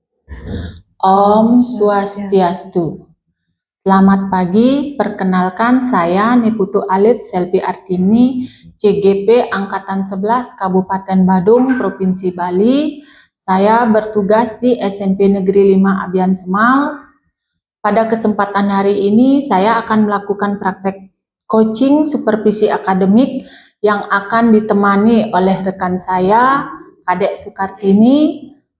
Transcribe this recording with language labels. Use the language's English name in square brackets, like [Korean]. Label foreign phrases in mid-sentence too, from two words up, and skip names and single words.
[Indonesian] Om Swastiastu. Selamat pagi, perkenalkan saya Niputu Alit Selvi Artini, CGP Angkatan 11 Kabupaten Badung, Provinsi Bali. Saya bertugas di SMP Negeri 5 Abian Semal. Pada kesempatan hari ini saya akan melakukan praktek coaching supervisi akademik yang akan ditemani oleh rekan saya, Kadek Sukartini.